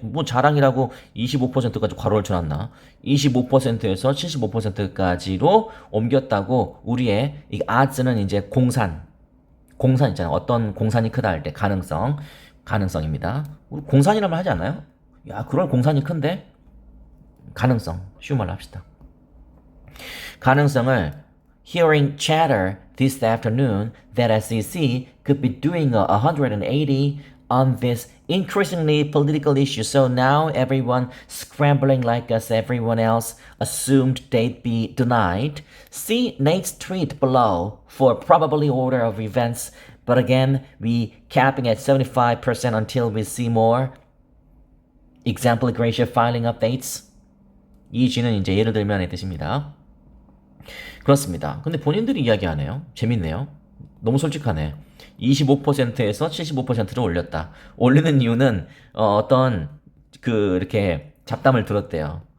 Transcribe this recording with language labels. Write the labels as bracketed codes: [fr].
[ko] 뭐 자랑이라고 25%까지 괄호를 쳐놨나? 25%에서 75%까지로 옮겼다고. 우리의 이 odds는 이제 공산 있잖아요. 어떤 공산이 크다 할 때 가능성입니다. 우리 공산이라면 하지 않나요? 야, 그럴 공산이 큰데? 가능성, 쉬운 말로 합시다. 가능성을 [en] hearing chatter this afternoon that SEC could be doing a 180 on this increasingly political issue. So now everyone scrambling like us, everyone else assumed they'd be denied. See Nate's tweet below for probably order of events. But again, we capping at 75% until we see more. Example Gracia filing updates. [ko] 이 G는 이제 예를 들면의 뜻입니다. 그렇습니다. 근데 본인들이 이야기하네요. 재밌네요. 너무 솔직하네. 25%에서 75%를 올렸다. 올리는 이유는 어떤 이렇게 잡담을 들었대요.